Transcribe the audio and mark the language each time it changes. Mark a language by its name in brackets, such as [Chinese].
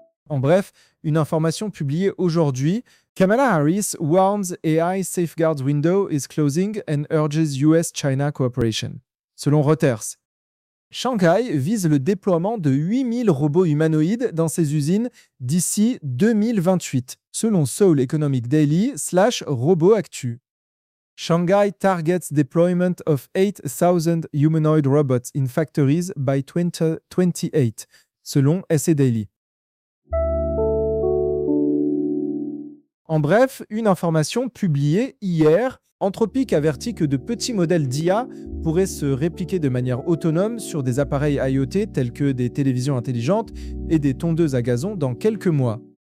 [French] En bref, une information publiée aujourd'hui, [English] Kamala Harris warns AI safeguards window is closing and urges US-China cooperation, [French] selon Reuters. Shanghai vise le déploiement de 8000 robots humanoïdes dans ses usines d'ici 2028, selon Seoul Economic Daily / Robot Actu. [English] Shanghai targets deployment of 8,000 humanoid robots in factories by 2028, [French] selon SA Daily. En bref, une information publiée hier, Anthropic avertit que de petits modèles d'IA pourraient se répliquer de manière autonome sur des appareils IoT tels que des télévisions intelligentes et des tondeuses à gazon dans quelques mois.